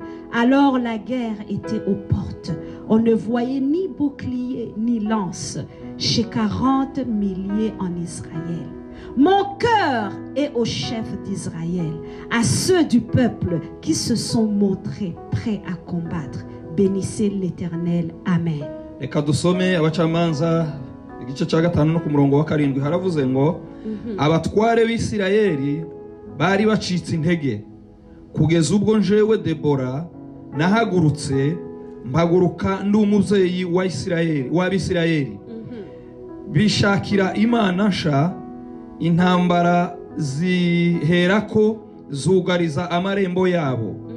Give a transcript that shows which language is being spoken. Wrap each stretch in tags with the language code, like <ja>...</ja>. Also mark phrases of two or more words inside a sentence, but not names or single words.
<fr>Alors la guerre était aux portes. On ne voyait ni bouclier ni lance chez 40 milliers en Israël. Mon cœur est aux chefs d'Israël, à ceux du peuple qui se sont montrés prêts à combattre. Bénissez l'Éternel. Amen.</fr> <rw>Reka dusome abacamanza igice cya 5 no ku murongo wa 7 haravuze ngo abatware b'Isirayeli bari bacitse intege kugeza ubwo njewe Debora nahagurutse mpaguruka ndi umubyeyi w'Abisirayeli bishakira Imana nsha intambara ziherako zugariza amarembo yabo</rw>